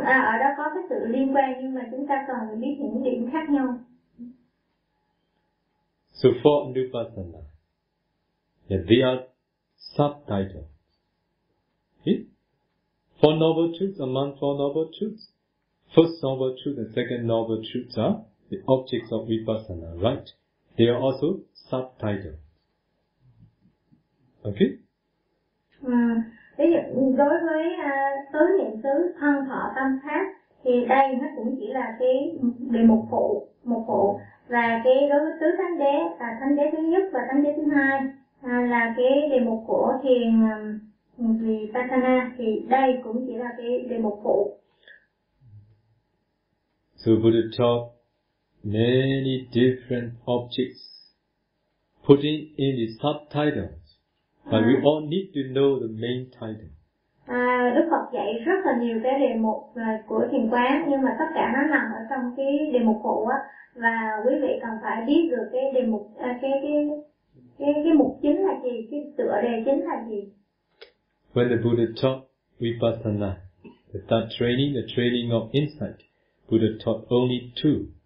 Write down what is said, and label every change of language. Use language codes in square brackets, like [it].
[vi] ở đó có cái sự liên quan nhưng mà chúng ta cần phải biết những điểm khác nhau. [en] So for Nupassana, yeah, there are subtitles. Yeah? Four noble truths among four noble truths. First noble truth and second noble truths are the objects of Vipassana, right? They are also subtitles. Okay? [vi] Đối với tứ niệm xứ thân thọ tâm pháp thì đây nó cũng chỉ là cái đề mục phụ, mục phụ. Và cái đối với tứ thánh đế là thánh đế thứ nhất và thánh đế thứ hai là cái đề mục của thiền Vipassana thì đây cũng chỉ là cái đề mục phụ. [en] So Buddha taught many different objects, putting in the subtitles, but we all need to know the main title. [vi] Đức Phật dạy rất là nhiều cái đề mục của thiền quán nhưng mà tất cả nó nằm ở trong cái đề mục phụ á. Và quý vị cần phải biết được cái đề mục cái mục chính là gì, cái tựa đề chính là gì. [en] When the Buddha taught Vipassana, the training of insight, Buddha taught only two.